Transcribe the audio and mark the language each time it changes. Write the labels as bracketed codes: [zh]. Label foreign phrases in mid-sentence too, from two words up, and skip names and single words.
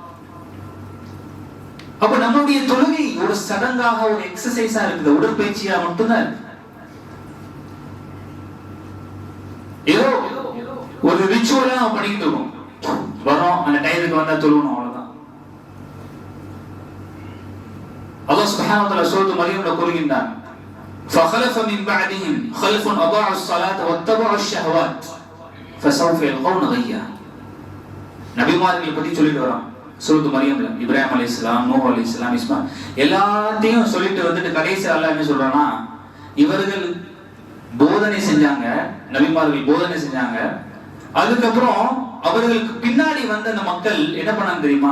[ta] அப்ப நம்மளுடைய தொழுகை ஒரு சடங்காக, ஒரு எக்ஸசைஸா இருக்குது, உடற்பயிற்சியா மட்டும்தான் இருக்கு. ஏதோ ஒரு ரிச்சுவலா நம்ம பண்ணிட்டு இருக்கோம். வரோம், அந்த டைமுக்கு வந்தா தொழுகணும், அவ்வளவுதான். [ar] الله سبحانه وتعالى [ta] சூரத்து மர்யம்ல கூறுகின்றான், [ar] فخلف من بعدهم خلف اضاعوا الصلاه واتبعوا الشهوات فسوف يلقون غيا. [ta] நபிமார்களை பத்தி சொல்லிட்டு வரோம் சூரத்து மர்யம்ல. இப்ராஹிம் அலைஹிஸ்ஸலாம், நூஹ் அலைஹிஸ்ஸலாம், இஸ்மா எல்லாத்தையும் சொல்லிட்டு வந்துட்டு கடைசி அல்லாஹ் என்ன சொல்றானா, இவர்கள் போதனை செஞ்சாங்க, நபிமார்கள் போதனை செஞ்சாங்க. அதுக்கப்புறம் அவர்களுக்கு பின்னாடி வந்த அந்த மக்கள் என்ன பண்ணாங்க தெரியுமா?